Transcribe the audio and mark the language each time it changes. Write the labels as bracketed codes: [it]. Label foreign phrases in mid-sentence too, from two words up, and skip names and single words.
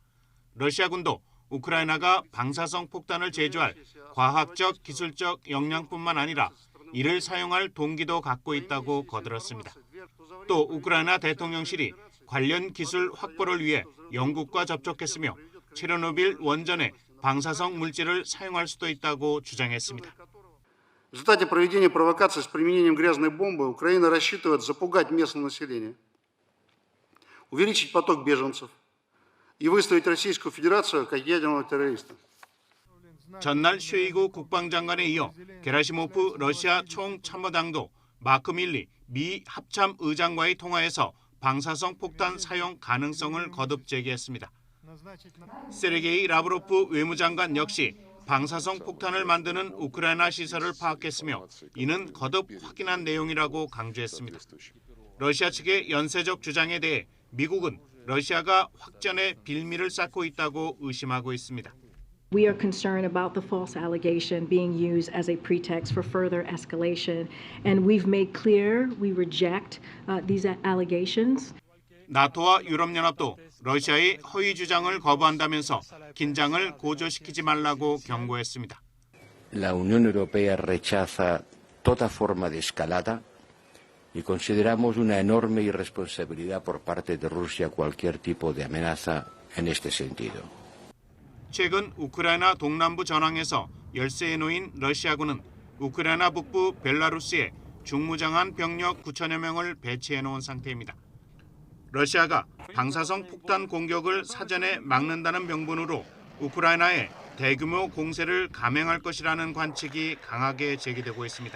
[ko] 러시아군도 우크라이나가 방사성 폭탄을 제조할 과학적, 기술적 역량뿐만 아니라 이를 사용할 동기도 갖고 있다고 거들었습니다. 또 우크라이나 대통령실이 관련 기술 확보를 위해 영국과 접촉했으며 체르노빌 원전에 방사성 물질을 사용할 수도 있다고 주장했습니다. [ru] В результате проведения провокаций с применением грязной бомбы Украина рассчитывает запугать местное население, увеличить поток беженцев и выставить Российскую Федерацию как ядерного террориста. [ko] 전날 쉐이구 국방장관에 이어 게라시모프 러시아 총참모장도 마크 밀리 미 합참 의장과의 통화에서 방사성 폭탄 사용 가능성을 거듭 제기했습니다. 세르게이 라브로프 외무장관 역시 방사성 폭탄을 만드는 우크라이나 시설을 파악했으며 이는 거듭 확인한 내용이라고 강조했습니다. 러시아 측의 연쇄적 주장에 대해 미국은 러시아가 확전의 빌미를 쌓고 있다고 의심하고 있습니다. [en] We are concerned about the false allegation being used as a pretext for further escalation, and we've made clear we reject these allegations. [ko] 나토와 유럽연합도 러시아의 허위 주장을 거부한다면서 긴장을 고조시키지 말라고 경고했습니다. [es] La Unión Europea rechaza toda forma de escalada y consideramos una enorme irresponsabilidad por parte de Rusia cualquier tipo de amenaza en este sentido. [ko] 최근 우크라이나 동남부 전황에서 열세에 놓인 러시아군은 우크라이나 북부 벨라루스에 중무장한 병력 9천여 명을 배치해 놓은 상태입니다. 러시아가 방사성 폭탄 공격을 사전에 막는다는 명분으로 우크라이나에 대규모 공세를 감행할 것이라는 관측이 강하게 제기되고 있습니다.